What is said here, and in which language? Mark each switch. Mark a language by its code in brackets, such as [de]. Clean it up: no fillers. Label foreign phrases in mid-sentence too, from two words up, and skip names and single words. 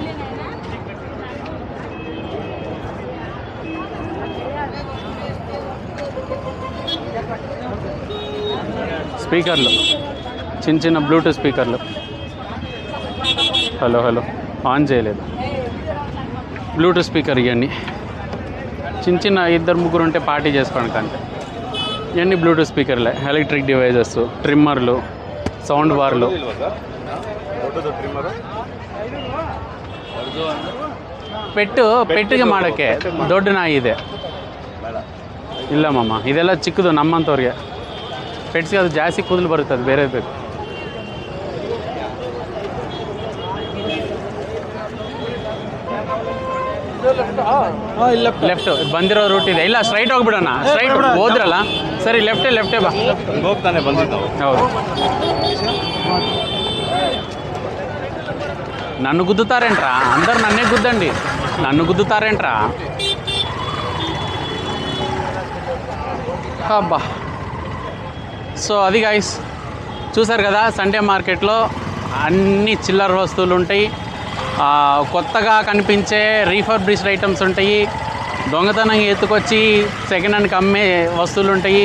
[te] స్పీకర్లు, చిన్న చిన్న బ్లూటూత్ స్పీకర్లు. హలో హలో ఆన్ చేయలేదు. బ్లూటూత్ స్పీకర్ ఇవన్నీ చిన్న చిన్న, ఇద్దరు ముగ్గురు ఉంటే పార్టీ చేసుకోవడానికి అంతే. ఇవన్నీ బ్లూటూత్ స్పీకర్లే. ఎలక్ట్రిక్ డివైజెస్, ట్రిమ్మర్లు, సౌండ్ బార్లు. [kn] ಪೆಟ್ಟಿಗೆ ಮಾಡೋಕ್ಕೆ ದೊಡ್ಡ ನಾಯಿ ಇದೆ. ಇಲ್ಲ ಮಾಮ, ಇದೆಲ್ಲ ಚಿಕ್ಕದು ನಮ್ಮಂಥವ್ರಿಗೆ. ಪೆಟ್ಸ್ಗೆ ಅದು ಜಾಸ್ತಿ ಕೂದಲು ಬರುತ್ತೆ, ಅದು ಬೇರೆ ಬೇಕು. ಲೆಫ್ಟ್ ಬಂದಿರೋ ರೂಟ್ ಇದೆ. ಇಲ್ಲ ಸ್ಟ್ರೈಟ್ ಹೋಗ್ಬಿಡೋಣ. ಸ್ಟ್ರೈಟ್ ಹೋದ್ರಲ್ಲ, ಸರಿ ಲೆಫ್ಟೇ ಬಾ. ಹೋಗ್ತಾನೆ ಬಂದಿದ್ದು. ಹೌದು, [te] నన్ను గుద్దుతారేంట్రా? అందరు నన్నే గుద్దండి, నన్ను గుద్దుతారేంట్రా? అబ్బా. సో అది గైస్, చూసారు కదా, సండే మార్కెట్లో అన్ని చిల్లర వస్తువులు ఉంటాయి, కొత్తగా కనిపించే రీఫర్బిష్డ్ ఐటమ్స్ ఉంటాయి, దొంగతనంగా ఎత్తుకొచ్చి సెకండ్ హ్యాండ్కి అమ్మే వస్తువులు ఉంటాయి.